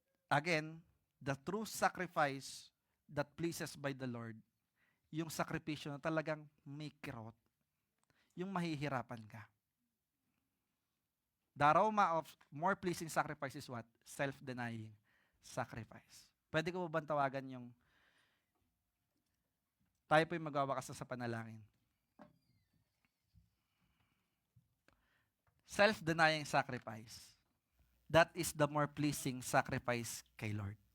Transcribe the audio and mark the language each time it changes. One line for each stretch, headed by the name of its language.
English: Again, the true sacrifice that pleases by the Lord,
Filipino: yung sakripisyo na talagang may kirot. Yung mahihirapan ka.
English: The aroma of more pleasing sacrifice is what? Self-denying sacrifice.
Filipino: Pwede ko ba tawagan yung tayo po'y magwawakas sa panalangin.
English: Self-denying sacrifice. That is the more pleasing sacrifice kay Lord.